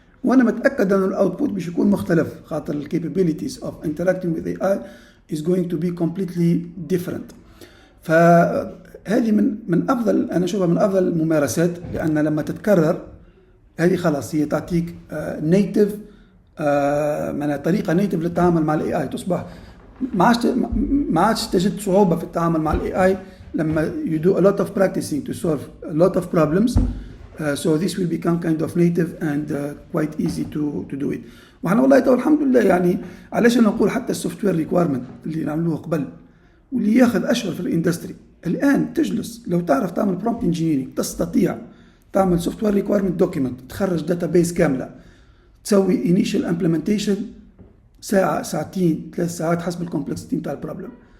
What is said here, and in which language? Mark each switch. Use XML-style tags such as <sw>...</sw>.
<ar>وانا متاكد ان الاوتبوت باش يكون مختلف، خاطر الكابابيلتيز اوف</ar> <en>interacting with AI is going to be completely different.</en> <ar>فهذه من افضل، انا اشوفها من افضل الممارسات، لان لما تتكرر هذه خلاص هي تعطيك نيتف، من طريقه نيتف للتعامل مع الاي اي. تصبح ما عادش تجد صعوبه في التعامل مع الاي اي لما</ar> <en>you do a lot of practicing to solve a lot of problems. So this will become kind of native and quite easy to do it.</en> <ar>وحنا والله تو الحمد لله، يعني علاش انا نقول حتى السوفت وير ريكويرمنت اللي نعملوه قبل واللي ياخذ اشهر في الاندستري، الان تجلس لو تعرف تعمل برومبت انجينيرنج تستطيع تعمل سوفت وير ريكويرمنت دوكيمنت، تخرج داتا بيس كامله، تسوي انيشال امبلمنتيشن ساعه ساعتين 3 ساعات حسب الكومبلكسيتي نتاع البروبلم.</ar>